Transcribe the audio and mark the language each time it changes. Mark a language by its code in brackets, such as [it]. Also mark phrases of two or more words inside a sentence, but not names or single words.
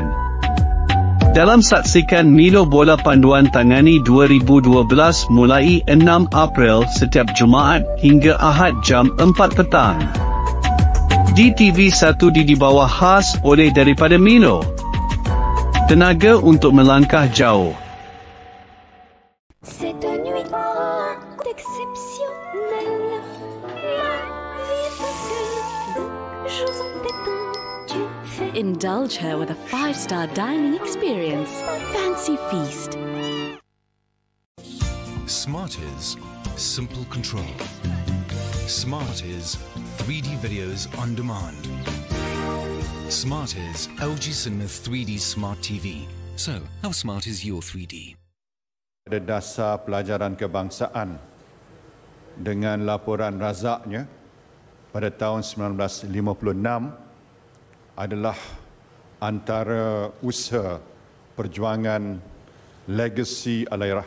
[ms] Dalam saksikan Milo bola panduan tangani 2012 mulai 6 April setiap Jumaat hingga Ahad jam 4 petang. Di TV1 di bawah khas oleh daripada Milo. Tenaga untuk melangkah jauh. [fr] Cette nuit est exceptionnelle. Ma vie est facile, de jours en détente, tu fais. [en] Indulge her with a 5-star dining experience. Fancy feast. Smart is simple control. Smart is 3D videos on demand. Smart is LG Cinema 3D Smart TV. So, how smart is your 3D? [ms] pada dasar pelajaran kebangsaan dengan laporan razaknya pada tahun 1956 adalah antara usaha perjuangan legasi Allahyarham